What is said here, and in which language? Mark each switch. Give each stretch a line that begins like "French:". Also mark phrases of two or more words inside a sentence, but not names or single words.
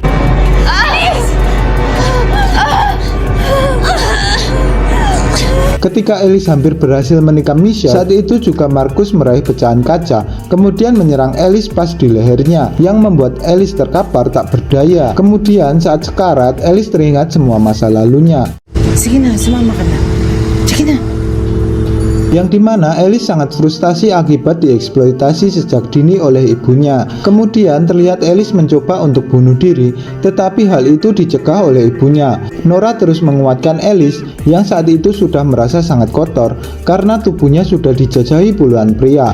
Indonesian: Ketika Alice hampir berhasil menikam Michelle, saat itu juga Markus meraih pecahan kaca, kemudian menyerang Alice pas di lehernya, yang membuat Alice terkapar tak berdaya. Kemudian saat sekarat, Alice teringat semua masa lalunya.
Filipino: Sige na, sumama ka na. Sige na.
Indonesian: Yang dimana Alice sangat frustasi akibat dieksploitasi sejak dini oleh ibunya. Kemudian terlihat Alice mencoba untuk bunuh diri, tetapi hal itu dicegah oleh ibunya. Nora terus menguatkan Alice yang saat itu sudah merasa sangat kotor karena tubuhnya sudah dijajahi puluhan pria.